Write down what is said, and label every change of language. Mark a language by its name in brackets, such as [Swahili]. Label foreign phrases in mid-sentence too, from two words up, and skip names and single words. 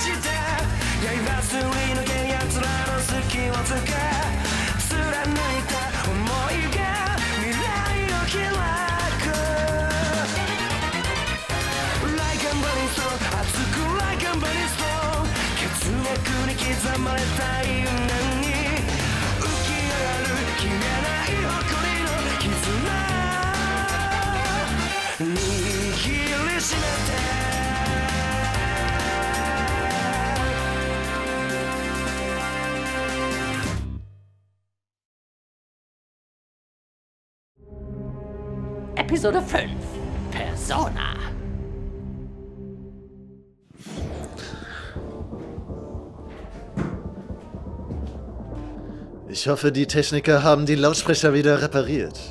[Japanese] して刃すり抜け奴らの隙をつけ貫いた想いが未来を開く [English] Like a burning stone [Japanese] 熱く [English] Like a burning stone [Japanese] 血脈に刻まれた因縁に浮き上がる消えない誇りの絆握りしめて [English] Episode 5. Persona. [German] Ich hoffe, die Techniker haben die Lautsprecher wieder repariert.